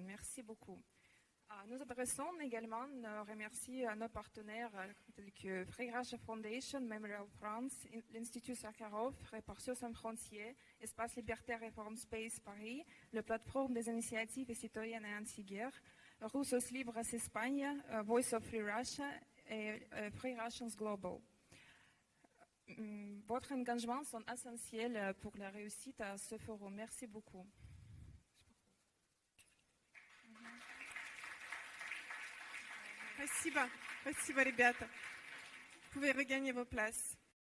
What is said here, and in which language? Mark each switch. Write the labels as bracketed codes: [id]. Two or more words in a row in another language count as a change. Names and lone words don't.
[fr] Merci beaucoup. Nous adressons également nos remercie à nos partenaires tels que Free Russia Foundation, Memorial France, l'Institut Sakharov, Répartition sans frontières, Espace Libertaire Reform Space Paris, la plateforme des initiatives citoyennes et anti-guerre, Russos Libres Espagne, Voice of Free Russia et Free Russians Global. Votre engagement sont essentiels pour la réussite à ce forum. Merci beaucoup. [ru] Спасибо, ребята. [fr] Vous pouvez regagner vos places.